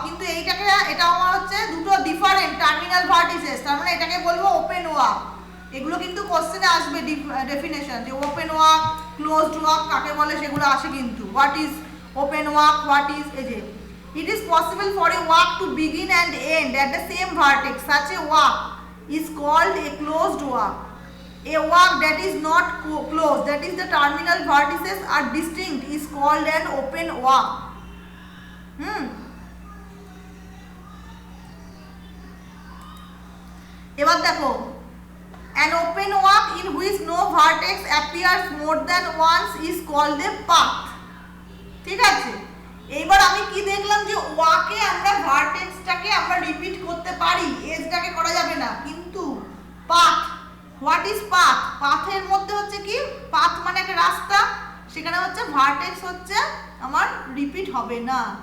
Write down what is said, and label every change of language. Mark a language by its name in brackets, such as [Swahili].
[Bangla] কিন্তু এটা আমার হচ্ছে দুটো ডিফারেন্ট টার্মিনাল ভার্টিসেস, তার মানে এটাকে বলবো ওপেন ওয়াক। এগুলো কিন্তু কোশ্চেনে আসবে ডেফিনেশন, যে ওপেন ওয়াক ক্লোজড ওয়াক কাকে বলে সেগুলো আসে কিন্তু। [English] what is open walk, what is, [Bangla] এই যে [English] It is possible for a walk to begin and end at the same vertex, such a walk is called a closed walk. A walk that is not closed, that is the terminal vertices are distinct, is called an open walk. [Bangla] এবার দেখো, [English] an open walk in which no vertex appears more than once is called a path. [Bangla] ঠিক আছে, এইবার আমি কি দেখলাম যে ওয়াকে আমরা ভার্টেক্সটাকে আমরা রিপিট করতে পারি, এজটাকে করা যাবে না, কিন্তু পাথ, [English] What is path? [Bangla] পাথের মধ্যে হচ্ছে কি, পাথ মানে একটা রাস্তা, সেখানে হচ্ছে ভার্টেক্স হচ্ছে আমার রিপিট হবে না।